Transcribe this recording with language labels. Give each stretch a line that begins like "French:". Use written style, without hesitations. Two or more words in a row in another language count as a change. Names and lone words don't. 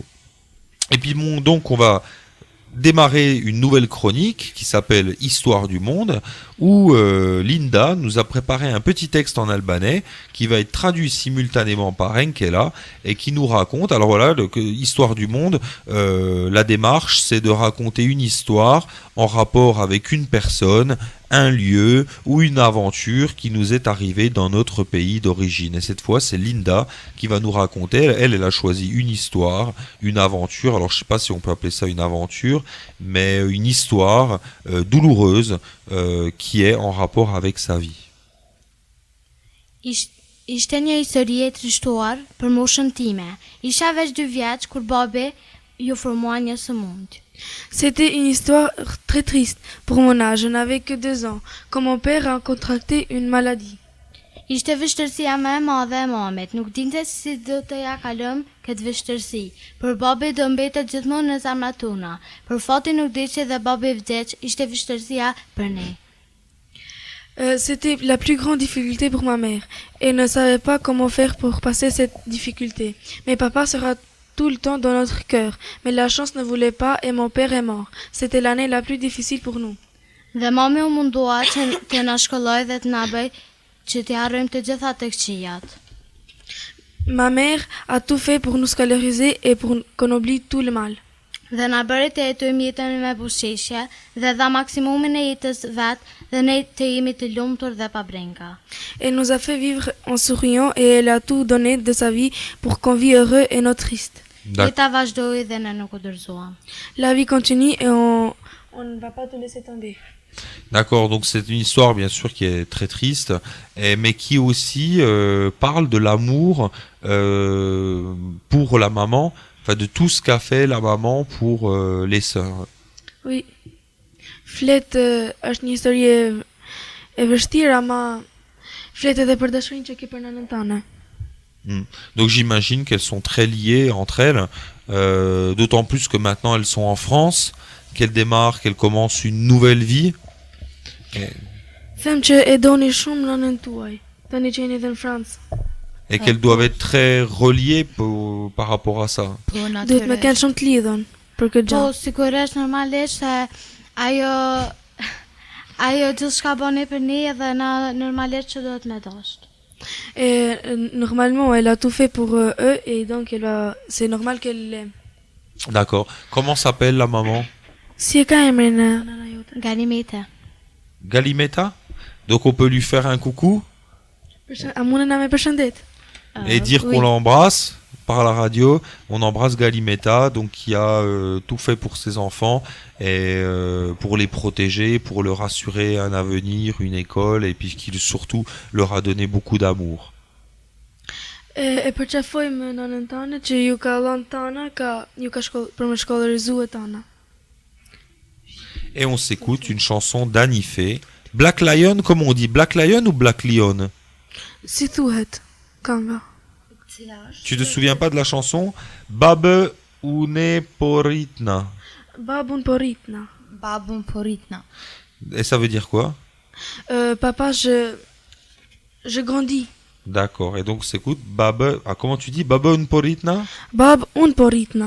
French: Et puis bon, donc on va démarrer une nouvelle chronique qui s'appelle Histoire du monde où Linda nous a préparé un petit texte en albanais qui va être traduit simultanément par Nkela et qui nous raconte, alors voilà, Histoire du monde, la démarche c'est de raconter une histoire en rapport avec une personne, un lieu ou une aventure qui nous est arrivée dans notre pays d'origine. Et cette fois, c'est Linda qui va nous raconter. Elle a choisi une histoire, une aventure. Alors, je sais pas si on peut appeler ça une aventure, mais une histoire douloureuse qui est en rapport avec sa vie.
Albanian: Ishte një histori e trishtuar për moshën time. Isha veç 2 vjeç kur babi ju formua një sëmundje.
French: c'était une histoire très triste. Pour mon âge, je n'avais que 2 ans, quand mon père a contracté une maladie.
Albanian: Ishte vështërsia më e madhe e mamit, nuk dinte si do të ja kalëm këtë vështërsi. Për babi do mbetet gjithmonë në zemrat tona. Për fati nuk di që dhe babi vdeq, ishte vështërsia për ne.
French: C'était la plus grande difficulté pour ma mère et ne savait pas comment faire pour passer cette difficulté. Mais papa sera tout le temps dans notre cœur, mais la chance ne voulait pas et mon père est mort. C'était l'année la plus difficile pour nous.
Albanian: Dhe mami u mundua që të na shkolloj dhe të na bëj që të harrojmë të gjitha të këqijat.
French: Ma mère a tout fait pour nous scolariser et pour qu'on oublie tout le mal.
Albanian: Dhe na bëri të jetojmë jetën me buzëqeshje dhe dha maksimumin e jetës vet dhe ne të jemi të lumtur dhe pa brenga.
French: Elle nous a fait vivre en souriant et elle a tout donné de sa vie pour qu'on vit heureux et non triste.
Albanian: Jeta vazhdoi dhe ne nuk u dorëzuam.
French: La vie continue et on ne va pas te laisser tomber. D'accord, donc c'est une histoire bien sûr qui est très triste, mais qui aussi parle de l'amour pour la maman enfin de tout ce qu'a fait la maman pour les sœurs. Oui.
Albanian: Flet është një histori e vështirë, ama flet edhe për dashurinë që ke për nënën tënde.
French: Donc j'imagine qu'elles sont très liées entre elles, d'autant plus que maintenant elles sont en France, qu'elles démarrent, qu'elles commencent une nouvelle vie.
Albanian: Them që e doni shumë nënën tuaj, tani që jeni edhe në Francë.
French: Et qu'elles doivent être très reliées par rapport à ça.
Albanian: Po Duhet me kenë shumë të lidhun për këtë Po, gjë. sigurisht normalisht se ajo gjithçka bën për ne dhe na normalisht që duhet me dasht.
French: Et normalement, elle a tout fait pour eux et donc c'est normal qu'elle l'aime. D'accord. Comment s'appelle la maman?
Albanian: Si e ka emrin nëna jote? Galimete. Galimeta?
French: Donc on peut lui faire un coucou
Albanian: A mundën na me përshëndet?
French: et dire oui. qu'on l'embrasse par la radio. On embrasse Galimeta, donc qui a tout fait pour ses enfants et pour les protéger, pour leur assurer un avenir, une école, et puis qu'il surtout leur a donné beaucoup d'amour.
Albanian: E përqafojmë nënën tënde që ju ka dhënë tana, ju ka për me shkollërizuar tana.
French: Et on s'écoute une chanson d'Anifé. Black Lion, comment on dit? Black Lion ou Black Lion?
Albanian: Si thuhet kënga?
French: Tu te souviens pas de la chanson?
Albanian: Babe une poritna. Babun po rritna. Babun po rritna.
French: Et ça veut dire quoi? Papa, je grandis. D'accord. Et donc s'écoute Babe. Ah, comment tu dis? Babe une poritna?
Albanian: Bab, unë po rritna.